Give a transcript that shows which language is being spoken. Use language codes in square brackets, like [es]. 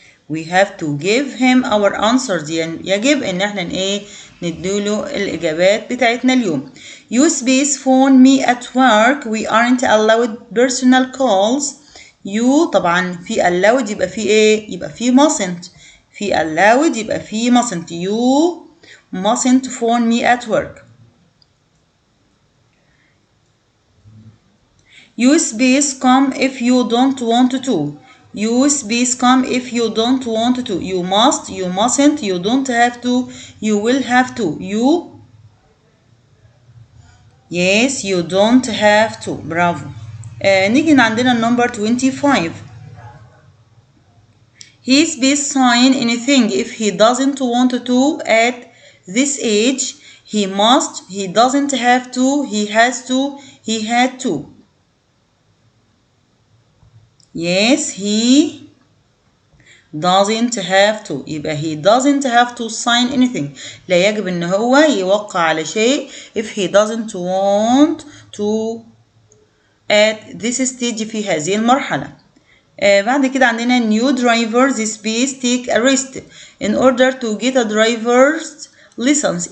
[en] we have to give him our answers. [ar] يعني يجب ان احنا ايه نديله الاجابات بتاعتنا اليوم. [en] you space phone me at work we aren't allowed personal calls. [ar] you طبعا في allowed يبقى في ايه؟ يبقى في mustn't. في allowed يبقى في mustn't. [en] you mustn't phone me at work. you space come if you don't want to. you space come if you don't want to. you must, you mustn't, you don't have to, you will have to. you yes, you don't have to. برافو. [ar] نيجي عندنا النمبر 25. [en] he space sign anything if he doesn't want to at this age. he must, he doesn't have to, he has to, he had to. yes, he doesn't have to. يبقى he doesn't have to sign anything. [ar] لا يجب ان هو يوقع على شيء [en] if he doesn't want to at this stage [ar] في هذه المرحلة. بعد كده عندنا [en] new drivers space take a rest in order to get a driver's license.